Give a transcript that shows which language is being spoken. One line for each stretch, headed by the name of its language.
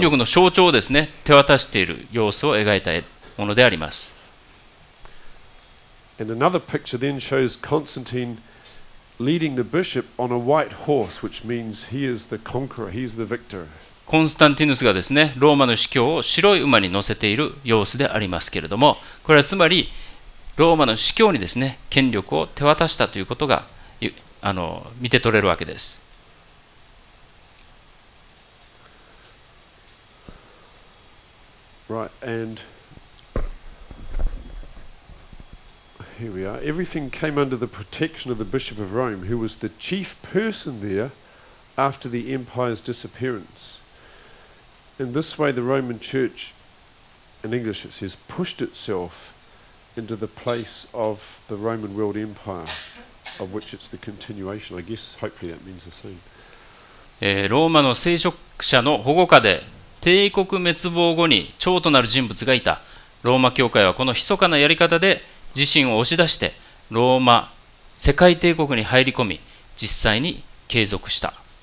Japanese: 力の象徴をですね、手渡している様子を描いたものであります。
English: And another picture then shows Constantine leading the bishop on a white horse, which means he is the conqueror, he is the victor.
Japanese: コンスタンティヌスがですね、ローマの司教を白い馬に乗せている様子でありますけれども、これはつまりローマの司教にですね、権力を手渡したということが見て取れるわけです。
English: Right, and here we are. Everything came under the protection of the Bishop of Rome, who was the chief person there after the empire's disappearance. In this way, the Roman Church, in English it says, pushed itself into the place of the Roman world empire, of which it's the continuation. I guess, hopefully that means the same.
Japanese: ローマの聖職者の保護下で帝国滅亡後に長となる人物がいた。ローマ教会はこの密かなやり方で自身を押し出してローマ世界帝国に入り込み、実際に継続した。